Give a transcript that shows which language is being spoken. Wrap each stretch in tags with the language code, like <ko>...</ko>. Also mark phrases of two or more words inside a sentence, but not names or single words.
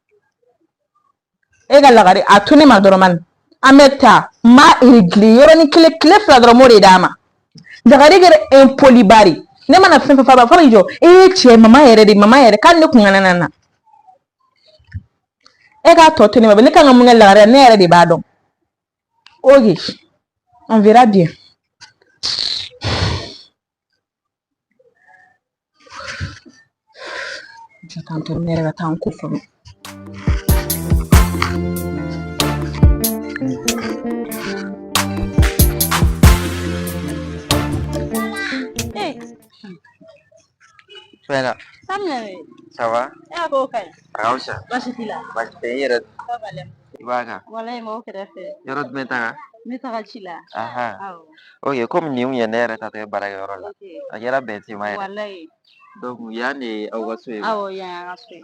<bm>e ka lagare a to ne ma dɔrɔn mani an bɛ taa ma régler yɔrɔnin kelen tile fila dɔrɔn m'o de d'a ma lagare kɛra impoli bari ne mana fɛn fɛn fɔ a b'a fɔ k'i jɔ e ye cɛ mama yɛrɛ k'ale ne kun kana na e k'a tɔ to ne ma ne kan ka mun kɛ lagare ne yɛrɛ de b'a dɔn</bm> <fr>ok on verra bien.</fr> <bm>J'attends ne yɛrɛ ka taa n ko fɔlɔ.</bm> <fr>Fɛnɛ ça va</fr> <bm>e ko ka ɲi a ka fisa baasi t'i la baasi tɛ i yɛrɛ i b'a kan walayi mɔgɔ kɛrɛfɛ yɔrɔ jumɛn taga ne taga ci la ok komi nin kun ye ne yɛrɛ tatɔ ye baarakɛyɔrɔ la a kɛra bɛn tema yɛrɛ walayi donc yan de aw ka so ye awɔ yan y'an ka so ye</bm>